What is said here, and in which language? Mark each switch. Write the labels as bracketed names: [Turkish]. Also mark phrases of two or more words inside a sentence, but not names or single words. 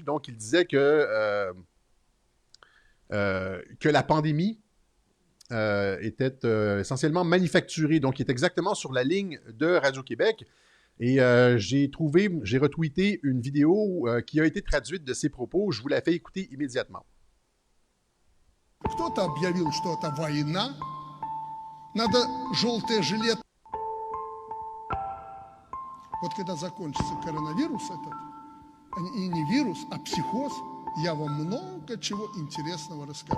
[French] Donc, il disait que la pandémie était essentiellement manufacturée. Donc, il est exactement sur la ligne de Radio-Québec. Et j'ai retweeté une vidéo qui a été traduite de ses propos. Je vous la fais écouter immédiatement. [Russian] Кто-то объявил, что это война. Надо желтые жилеты. Вот когда закончится коронавирус этот, и не вирус, а психоз, я вам много чего интересного расскажу.